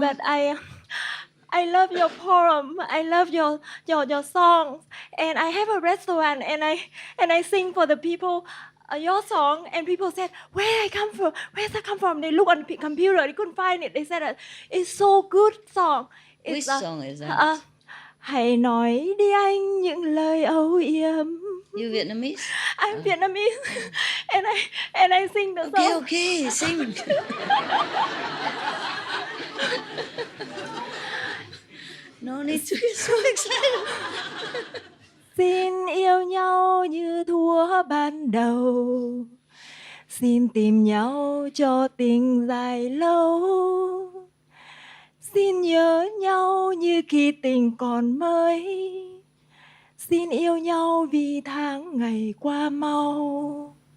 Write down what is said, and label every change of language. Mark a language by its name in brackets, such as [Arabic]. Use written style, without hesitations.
[English] But I love your poem. I love your songs. And I have a restaurant and I sing for the people your song, and people said, where does that come from? They look on the computer, they couldn't find it. They said that it's so good song. Which song is that? [Vietnamese] Hãy nói đi anh những lời âu yếm [English] You Vietnamese? I'm Vietnamese, and I sing the Okay, song. okay, sing. No need to get so excited. [Vietnamese] Xin yêu nhau như thuở ban đầu, xin tìm nhau cho tình dài lâu, xin nhớ nhau như khi tình còn mới, xin yêu nhau vì tháng ngày qua mau.